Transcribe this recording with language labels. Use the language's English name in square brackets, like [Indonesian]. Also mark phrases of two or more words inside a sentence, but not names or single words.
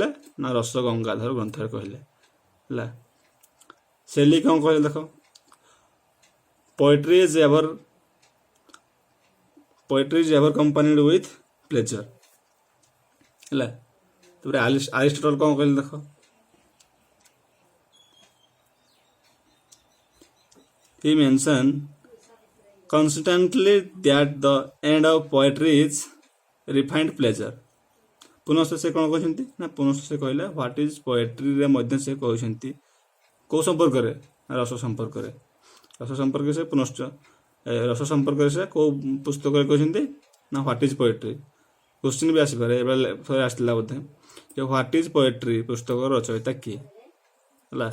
[Odia] ନା ରସଗଙ୍ଗାଧର ଗ୍ରନ୍ଥରେ କହିଲେ ହେଲା। ଶେଲି କ'ଣ କହିଲେ ଦେଖ। [English] poetry is ever companied with pleasure ହେଲା। [Odia] ତାପରେ ଆରିଷ୍ଟଟଲ କ'ଣ କହିଲେ ଦେଖ। [English] He mentioned constantly that the end of poetry is refined pleasure। [Odia] ପୁନଶ୍ଚ ସେ କ'ଣ କହିଛନ୍ତି? ନା ପୁନଶ୍ଚ ସେ କହିଲେ ହ୍ୱାଟ୍ ଇଜ୍ ପୋଏଟ୍ରିରେ ମଧ୍ୟ ସେ କହିଛନ୍ତି କେଉଁ ସମ୍ପର୍କରେ? ରସ ସମ୍ପର୍କରେ। ରସ ସମ୍ପର୍କରେ ସେ ପୁନଶ୍ଚ ରସ ସମ୍ପର୍କରେ ସେ କେଉଁ ପୁସ୍ତକରେ କହିଛନ୍ତି? ନା ହ୍ୱାଟ୍ ଇଜ୍ ପୋଏଟ୍ରି। କ୍ୱେଶ୍ଚିନ୍ ବି ଆସିପାରେ, ଏବେ ଥରେ ଆସିଥିଲା ବୋଧେ ଯେ ହ୍ୱାଟ୍ ଇଜ୍ ପୋଏଟ୍ରି ପୁସ୍ତକର ରଚୟିତା କିଏ ହେଲା।